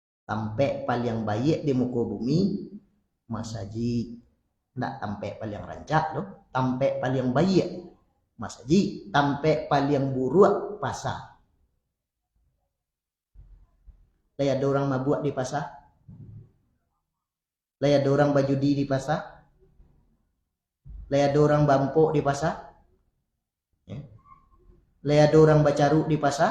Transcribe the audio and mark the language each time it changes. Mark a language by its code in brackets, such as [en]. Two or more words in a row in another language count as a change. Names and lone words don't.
[min] Tampe paling baik di muka bumi masaji. Ndak tampe paling rancak loh. Tampe paling baik masaji. Tampe paling buruk pasar. Lah ada orang mabuk di pasar. Lah ada orang bajudi di pasar. Lah ada orang bampuk di pasar. Lah ada orang bacaru di pasar.